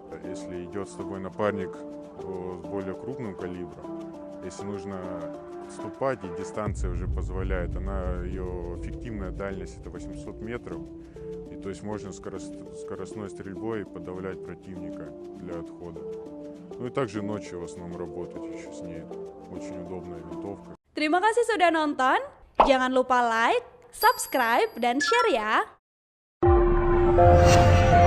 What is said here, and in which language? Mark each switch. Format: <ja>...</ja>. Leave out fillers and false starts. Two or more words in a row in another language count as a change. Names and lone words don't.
<ru>Если идет с тобой напарник с более крупным калибром, если нужно отступать, и дистанция уже позволяет, ее эффективная дальность это 800 метров, и то есть можно скоростной стрельбой подавлять противника для отхода. Ну и также ночью в основном работать еще с ней, очень удобная винтовка.</ru> <id>Terima kasih sudah nonton, jangan lupa like, subscribe, dan share ya.</id>